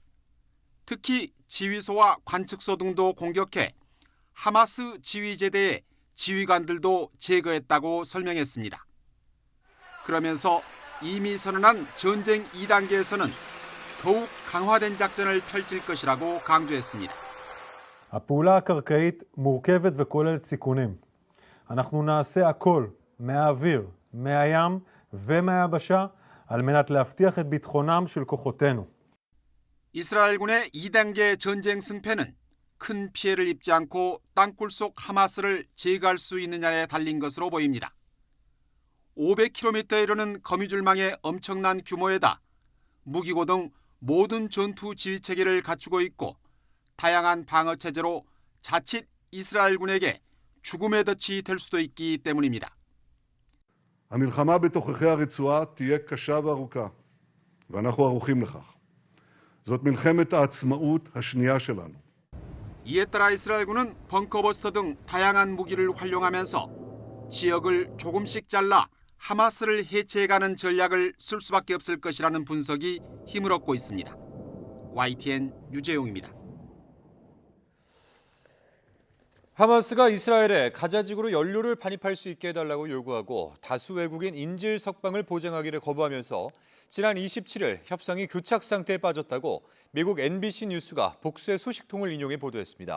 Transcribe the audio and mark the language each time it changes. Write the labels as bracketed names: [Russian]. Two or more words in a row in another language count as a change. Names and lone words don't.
[Korean] 특히 지휘소와 관측소 등도 공격해 하마스 지휘제대의 지휘관들도 제거했다고 설명했습니다. 그러면서 이미 선언한 전쟁 2단계에서는 더욱 강화된 작전을 펼칠 것이라고 강조했습니다. [Hebrew] הפעולה הקרקעית מורכבת וכוללת סיכונים. אנחנו נעשה הכל מהאוויר, מהים ומהיבשה על מנת להבטיח את ביטחונם של כוחותינו. [Korean] 이스라엘군의 2단계 전쟁 승패는 큰 피해를 입지 않고 땅굴 속 하마스를 제거할 수 있느냐에 달린 것으로 보입니다. 500km에 이르는 거미줄망의 엄청난 규모에다 무기고 등 모든 전투 지휘 체계를 갖추고 있고 다양한 방어 체제로 자칫 이스라엘군에게 죽음의 덫이 될 수도 있기 때문입니다. [Hebrew] המלחמה בתוככי הרצועה תהיה קשה וארוכה, ואנחנו ערוכים לכך. זאת מלחמת העצמאות השנייה שלנו. [Korean] 이에 따라 이스라엘군은 벙커버스터 등 다양한 무기를 활용하면서 지역을 조금씩 잘라 하마스를 해체해가는 전략을 쓸 수밖에 없을 것이라는 분석이 힘을 얻고 있습니다. YTN 유재용입니다. 하마스가 이스라엘에 가자지구로 연료를 반입할 수 있게 해달라고 요구하고 다수 외국인 인질 석방을 보장하기를 거부하면서 지난 27일 협상이 교착 상태에 빠졌다고 미국 NBC 뉴스가 복수의 소식통을 인용해 보도했습니다.